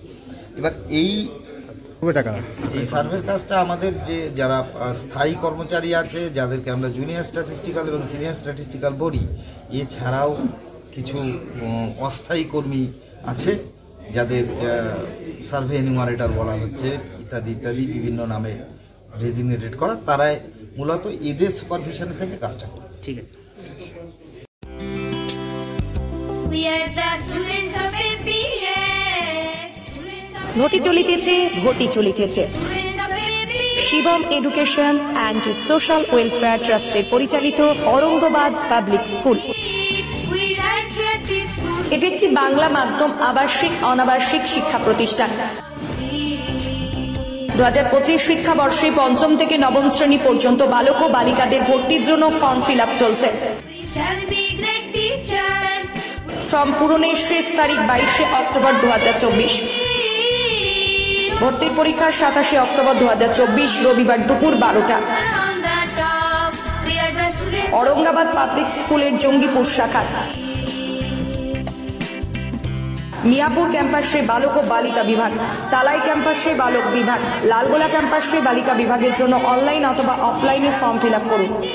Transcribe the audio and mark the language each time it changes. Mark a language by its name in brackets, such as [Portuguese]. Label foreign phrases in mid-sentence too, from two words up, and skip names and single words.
[Bangla] এবার এই সার্ভের কাজটা আমাদের যারা স্থায়ী কর্মচারী আছে, যাদেরকে আমরা জুনিয়র স্ট্যাটিস্টিক্যাল এবং সিনিয়র স্ট্যাটিস্টিক্যাল বলি, এছাড়াও কিছু অস্থায়ী কর্মী আছে যাদের সার্ভে এনিউমারেটর বলা হচ্ছে, ইত্যাদি ইত্যাদি বিভিন্ন নামে ডেজিগনেটেড করা, তারাই মূলত এদের সুপারভিশন থেকে কাজটা করে। ঠিক আছে। [English] We are the students of APS, students of [Bangla] ঘটি চলিতেছে শিবম এডুকেশন অ্যান্ড সোশ্যাল ওয়েলফেয়ার ট্রাস্টের পরিচালিত অরঙ্গাবাদ পাবলিক স্কুল। এটি একটি বাংলা মাধ্যম আবাসিক অনাবাসিক শিক্ষা প্রতিষ্ঠান। 2025 শিক্ষাবর্ষে পঞ্চম থেকে নবম শ্রেণী পর্যন্ত বালক ও বালিকাদের ভর্তির জন্য ফর্ম ফিল আপ চলছে। ফর্ম পূরণের শেষ তারিখ 22 অক্টোবর 2024। ভর্তির পরীক্ষা 27 অক্টোবর 2024 রবিবার দুপুর 12টা। অরঙ্গাবাদ পাবলিক স্কুলের জঙ্গীপুর শাখা মিয়াপুর ক্যাম্পাসে বালক ও বালিকা বিভাগ, তালাই ক্যাম্পাসে বালক বিভাগ, লালগোলা ক্যাম্পাসে বালিকা বিভাগের জন্য অনলাইন অথবা অফলাইনে ফর্ম ফিল আপ করুন।